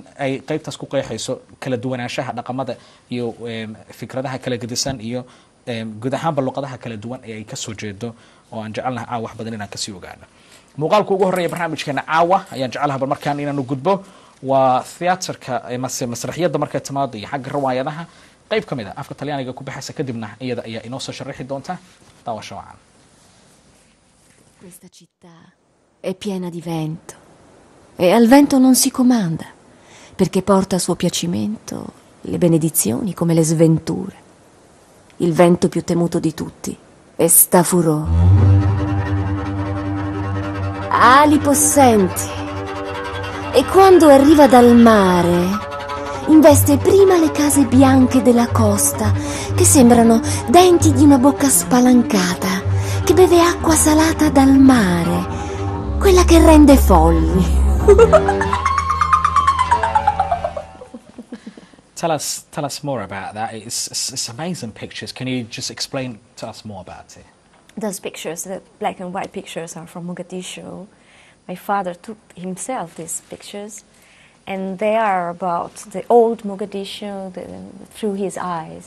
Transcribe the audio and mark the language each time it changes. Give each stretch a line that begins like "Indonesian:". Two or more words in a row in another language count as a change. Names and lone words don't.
Somali: ay qaybtaas ku qeexayso kala duwanaanshaha dhaqamada iyo fikradaha kala gedisan iyo guud ahaan luqadaha kala duwan ee ay ka soo jeedo oo aan jecelnahay wax badan inaan ka sii ogaano muuqaalka ugu horeeya barnaamijkeena caawa ayaan jecelahay markaan inaanu gudbo waa theaterka masraxiyada markay timaado iyo xagga riwaayadaha qayb kamid ah afka Talyaaniga ku baxaysa kadibna iyada ayaa inoo soo sharaxi doonta daawasho wacan.
Italian: Questa città è piena di vento e al vento non si comanda perché porta a suo piacimento le benedizioni come le sventure. Il vento più temuto di tutti è Stafurò. Ali possenti e quando arriva dal mare investe prima le case bianche della costa, che sembrano denti di una bocca spalancata, che beve acqua salata dal mare, quella che rende folli.
English: Tell us more about that. It's amazing pictures. Can you just explain to us more about it? Those pictures, the black and white pictures, are from Mogadishu. My father took himself these pictures, and they are about the old Mogadishu through his eyes.